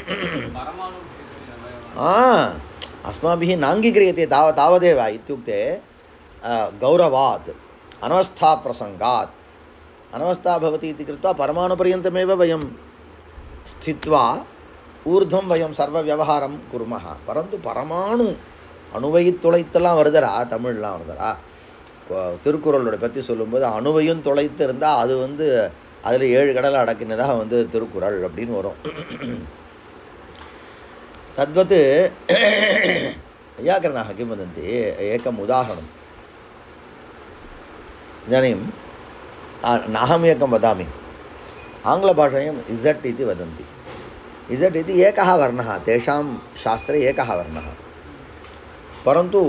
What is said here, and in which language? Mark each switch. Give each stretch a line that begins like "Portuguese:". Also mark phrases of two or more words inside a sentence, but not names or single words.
Sanskrit: अस्माभिः नाङ्गीक्रियते तावदेव, इत्युक्ते गौरवात्, अनवस्थाप्रसङ्गात्, अनवस्था भवति इति कृत्वा परमाणुपर्यन्तमेव वयं स्थित्वा ऊर्ध्वं वयं सर्वव्यवहारं कुर्मः. परन्तु परमाणु
Tamil: அணுவையும் துளைத்தெல்லாம் வருதுடா, தமிழ்லாம் வருதுடா. திருக்குறளோட பற்றி சொல்லும்போது அணுவையும் துளைத்து இருந்தால் அது அதில் 7 கடலை அடக்கினதாக திருக்குறள் அப்படின்னு வரும்.
Sanskrit: तद्वत् वैयाकरणाः किं वदन्ति, एकम् उदाहरणम् इदानीं नाहम् एकं वदामि. आङ्ग्लभाषायाम् इज़ट् इति वदन्ति. इज़ट् इति एकः वर्णः, तेषां शास्त्रे एकः वर्णः.